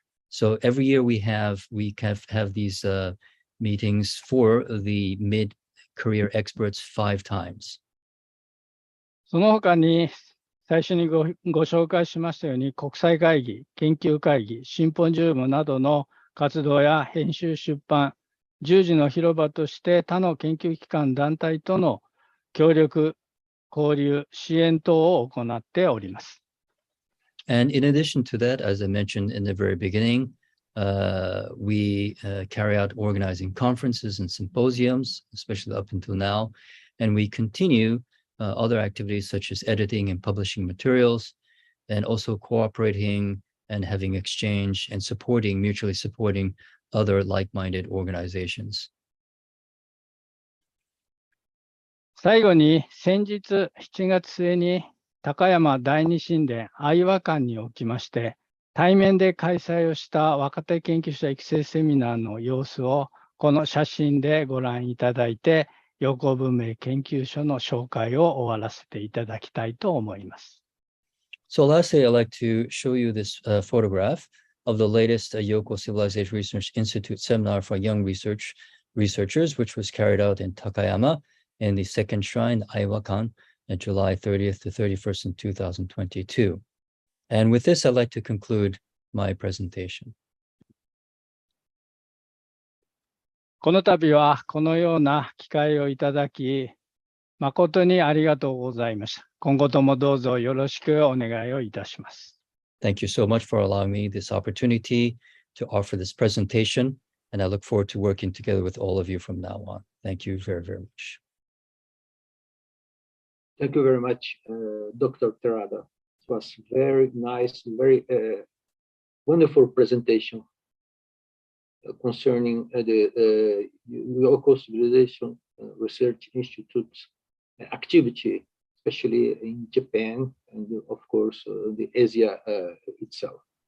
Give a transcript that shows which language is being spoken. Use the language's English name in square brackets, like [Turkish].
[English] So every year we have these meetings for the mid-career experts 5 times. [Japanese] その他に最初にご紹介しましたように、国際会議、研究会議、シンポジウムなどの活動や編集出版、十字の広場として他の研究機関団体との協力、交流、支援等を行っております。 [English] And in addition to that, as I mentioned in the very beginning, we carry out organizing conferences and symposiums, especially up until now, and we continue other activities such as editing and publishing materials, and also cooperating and having exchange and mutually supporting other like-minded organizations. [Japanese] 最後に先日7月末に高山第二神殿愛和館におきまして対面で開催をした若手研究者育成セミナーの様子をこの写真でご覧いただいて、Yoko文明研究所の紹介を終わらせていただきたいと思います。 [English] So lastly, I'd like to show you this photograph of the latest Yoko Civilization Research Institute seminar for young researchers, which was carried out in Takayama in the second shrine, Aiwakan, on July 30th to 31st in 2022. And with this, I'd like to conclude my presentation. [Japanese] この度はこのような機会をいただき、誠にありがとうございました。今後ともどうぞよろしくお願いをいたします。 [English] Thank you so much for allowing me this opportunity to offer this presentation, and I look forward to working together with all of you from now on. Thank you very, very much. Thank you very much, Dr. Terada. It was very nice, very wonderful presentation concerning the Yoko Civilization Research Institute's activity, especially in Japan and of course the Asia itself.